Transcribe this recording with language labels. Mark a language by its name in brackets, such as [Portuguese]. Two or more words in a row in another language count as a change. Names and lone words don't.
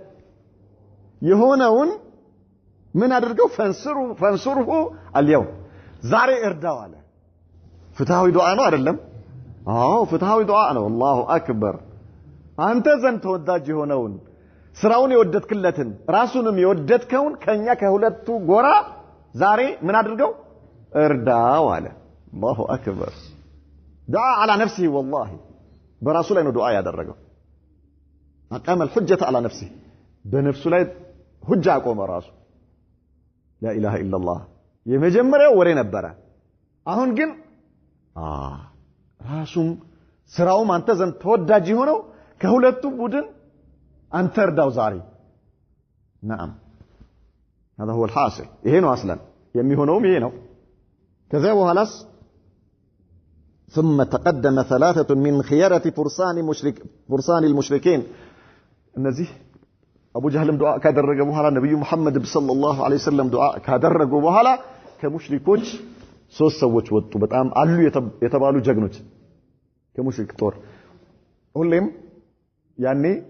[Amharic] የሆነውን ምን አድርገው ፈንሱሩሁ اليوم ዛሬ እርዳው አለ ፍትሃዊ ዱዓ ነው አይደለም አዎ ፍትሃዊ ዱዓ ነው [Arabic] الله أكبر [Amharic] አንተ ዘንድ ተወዳጅ የሆነውን ስራውን የወደድክለትን ራሱንም የወደድከውን ከኛ ከሁለቱ ጎራ ዛሬ ምን አድርገው እርዳው አለ [Arabic] الله أكبر [Amharic] ዱዓ [Arabic] على نفسه والله [Amharic] በራሱ ላይ ነው ዱዓ ያደረገው [Arabic] أقام الحجة على نفسه [Amharic] በነፍሱ ላይ ሁጃ አቆመ ራሱ [Arabic] لا اله الا الله [Amharic] የመጀመሪያው ወሬ ነበረ አሁን ግን ራሱም ስራውም አንተ ዘንድ ተወዳጅ ሆነው ከሁለቱ ቡድን አንተ እርዳው ዛሬ [Arabic] نعم هذا هو الحاصل [Amharic] ይሄ ነው አስለን የሚሆነውም ይሄ ነው ከዛ በኋላስ [Arabic] ثم تقدم ثلاثة من خيارة فرسان المشركين [Amharic] እነዚህ አቡ ጃህልም ዱዓ ካደረገ በኋላ ነብዩ መሐመድ [Arabic] صلى الله عليه وسلم [Amharic] ዱዓ ካደረጉ በኋላ ከሙሽሪኮች ሶስት ሰዎች ወጡ በጣም አሉ የተባሉ ጀግኖች ከሙሽሪክ ጦር ሁሌም ያኔ